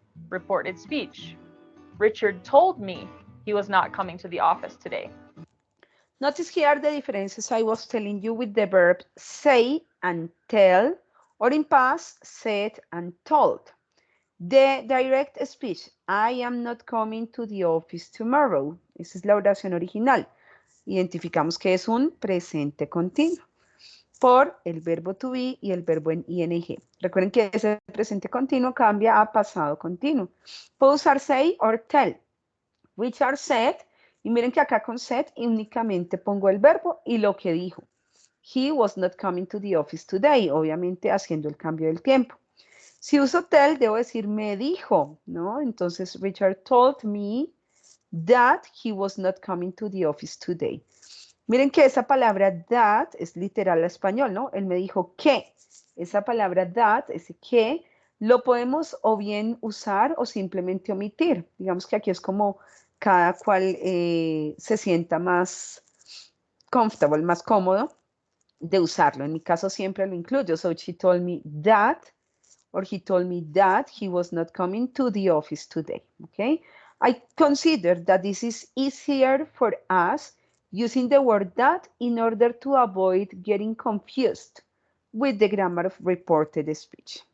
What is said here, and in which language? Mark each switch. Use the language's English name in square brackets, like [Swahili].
[English] Reported speech. Richard told me he was not coming to the office today. Notice here the differences I was telling you with the verb say and tell, or in past, said and told. The direct speech, I am not coming to the office tomorrow. [Spanish] Esa es la oración original. Identificamos que es un presente continuo por el verbo to be y el verbo en ing. Recuerden que ese presente continuo cambia a pasado continuo. Puedo usar say or tell. Richard said, y miren que acá con said únicamente pongo el verbo y lo que dijo. [English] He was not coming to the office today, [Spanish] obviamente haciendo el cambio del tiempo. Si uso tell, debo decir me dijo, ¿no? [English] Entonces, Richard told me that he was not coming to the office today. [Spanish] Miren que esa palabra that es literal al español, ¿no? Él me dijo que. Esa palabra that, ese que, lo podemos o bien usar o simplemente omitir. Digamos que aquí es como cada cual se sienta más comfortable, más cómodo de usarlo. En mi caso siempre lo incluyo. [English] So she told me that, or he told me that he was not coming to the office today. Okay? I consider that this is easier for us using the word that in order to avoid getting confused with the grammar of reported speech.